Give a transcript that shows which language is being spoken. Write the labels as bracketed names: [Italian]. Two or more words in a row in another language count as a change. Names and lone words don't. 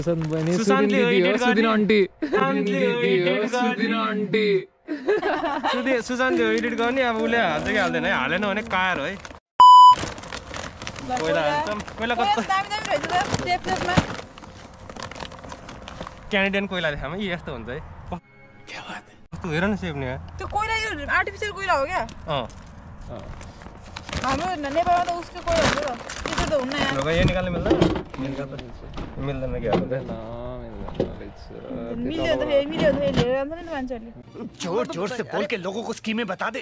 [Nepali] सुशान्तले एडिट गर्ने अब उसले हाल्छ कि हाल्दैन है हालेन भने कार है कोइला हाल्छौँ कोइला कस्तो क्यानेडियन कोइला देखामा यी यस्तो हुन्छ है कस्तो हेर न सेप नि त्यो कोइला यो आर्टिफिसियल कोइला हो क्या हाम्रो नेपालमा त उसको कोइला हुन्छ त्यसो त हुन्न यार यो निकाल्न मिल्दैन मिल्दैन के मिल्यो त फेरि लिएर जान्छ नि मान्छेहरूले [Hindi] जोर जोर से बोल के लोगों को स्कीमें बता दे